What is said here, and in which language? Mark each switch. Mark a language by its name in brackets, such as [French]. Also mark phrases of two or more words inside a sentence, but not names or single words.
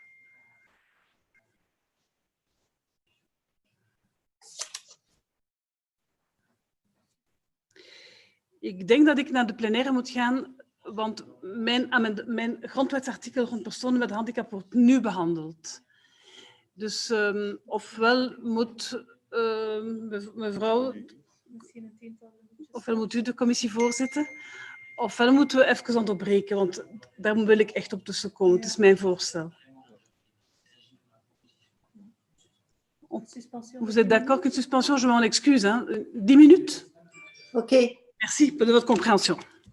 [Dutch] Ik denk dat ik naar de plenaire moet gaan, want mijn grondwetsartikel rond personen met handicap wordt nu behandeld. Dus ofwel moet mevrouw, Misschien een tiental minuutjes. ofwel moet u de commissie voorzitten, ofwel moeten we even onderbreken, want daar wil ik echt op tussenkomen. Het is mijn voorstel. [French] Suspension. Vous êtes d'accord qu'une suspension, je m'en excuse, hein? 10 minutes? OK. Merci de votre compréhension.